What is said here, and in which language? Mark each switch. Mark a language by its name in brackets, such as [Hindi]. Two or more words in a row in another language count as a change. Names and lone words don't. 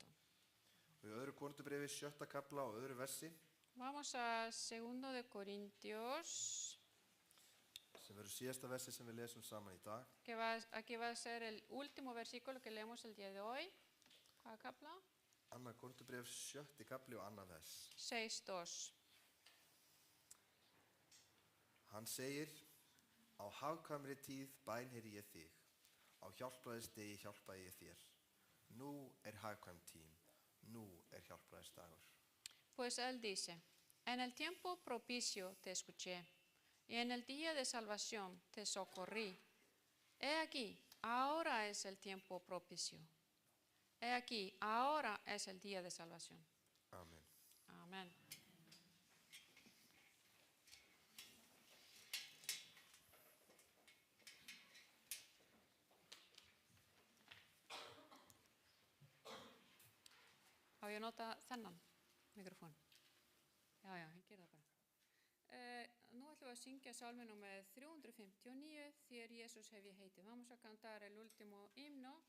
[Icelandic] Og í öðru Korinthubréfi 7. kafla og öðru versi, [Spanish] Vamos a 2 de Corintios, [Icelandic] sem verður síðasta versi sem við lesum saman í dag. [Spanish] aquí va a ser el último versículo que leemos el día de hoy. ¿Cuál capla? [Icelandic] 2. Korinthubréf 7. kafli og annað vers. 6:2. Hann segir, á hagkvæmri tíð bænheyri ég þig, á hjálpræðisdegi hjálpaði ég þér. Nú hagkvæm tím, nú hjálpræðisdagur. [Spanish] Pues él dice, en el tiempo propicio te escuché, y en el día de salvación te socorrí. He aquí, ahora es el tiempo propicio. He aquí, ahora es el día de salvación. [Icelandic] Amen. [Spanish] Amén. [Icelandic] Á ég að nota þennan mikrofón? Já, ég ger það bara. Nú ætlum við að syngja salmi númer 359, Þér Jesús hef ég heitið. [Spanish] Vamos a cantar el último himno.